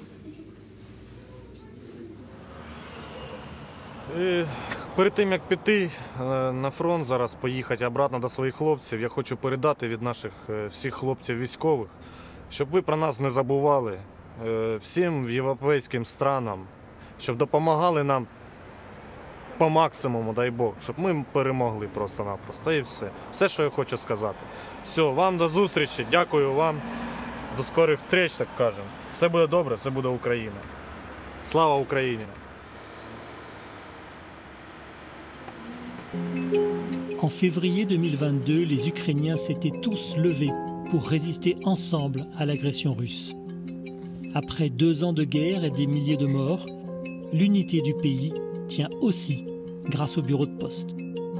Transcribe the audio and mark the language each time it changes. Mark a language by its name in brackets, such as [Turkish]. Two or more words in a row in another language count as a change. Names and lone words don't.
[Ukrainian] Перед тим, як піти на фронт, зараз поїхати обратно до своїх хлопців, я хочу передати від наших всіх хлопців військових, щоб ви про нас не забували, всім європейським странам, щоб допомагали нам по максимуму, дай Бог, щоб ми перемогли просто-напросто. І все. Все, що я хочу сказати. Все, вам до зустрічі, дякую вам, [Russian] до скорих встреч, [Ukrainian] так кажемо. Все буде добре, все буде Україна. Слава Україні! [French] En février 2022, les Ukrainiens s'étaient tous levés pour résister ensemble à l'agression russe. Après 2 ans de guerre et des milliers de morts, l'unité du pays tient aussi grâce au bureau de poste.